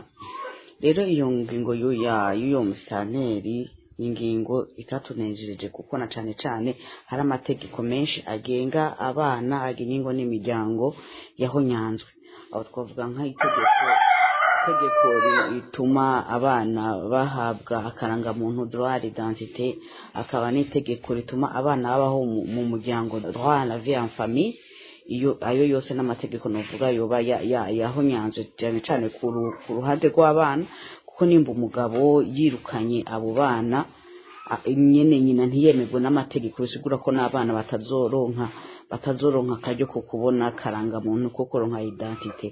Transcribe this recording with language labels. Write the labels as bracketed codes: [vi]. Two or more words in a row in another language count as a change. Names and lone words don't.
[rn] Rero iyo ngingo y'uyo musitanteri ingingo itatunejereje kuko na cane hari amategeko menshi agenga abana, agenga n'imiryango yahonyanzwe. Aho twavuga nk'itegeko rituma abana bahabwa akarangamuntu [fr] droit d'identité, [rn] akaba n'itegeko rituma abana babaho mu muryango [fr] droit à la vie en famille. [rn] Ayo yose n'amategeko novuga yoba yahonyanzwe cyane ku ruhande rw'abana, kuko nimba umugabo yirukanye abo bana nyina ntiyemerwe n'amategeko, bisigura ko n'abana batazoronka akaryo ko kubona karangamuntu ko kuronka identité.